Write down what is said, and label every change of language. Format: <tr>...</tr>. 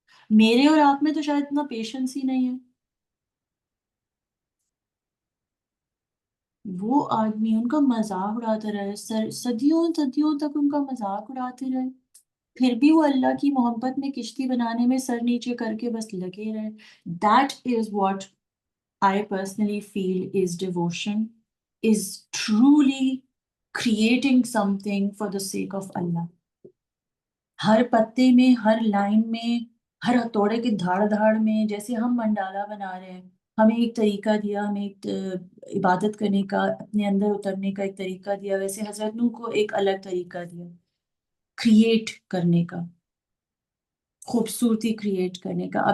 <ur>میرے اور آپ میں تو شاید اتنا پیشنس ہی نہیں ہے. وہ آدمی ان کا مذاق اڑاتا رہے، صدیوں صدیوں تک ان کا مذاق اڑاتے رہے، پھر بھی وہ اللہ کی محبت میں کشتی بنانے میں سر نیچے کر کے بس لگے رہے.</ur> <en>That is what I personally feel is devotion, is truly creating something for the sake of Allah.</en> <ur>ہر پتے میں، ہر لائن میں، ہر ہتھوڑے کی دھاڑ دھاڑ میں، جیسے ہم منڈالا بنا رہے ہیں، ہمیں ایک طریقہ دیا، ہمیں ایک عبادت کرنے کا، اپنے اندر اترنے کا ایک طریقہ دیا، ویسے حضرت نوح کو ایک الگ طریقہ دیا کریٹ کرنے کا، خوبصورتی کریٹ کرنے کا.</ur>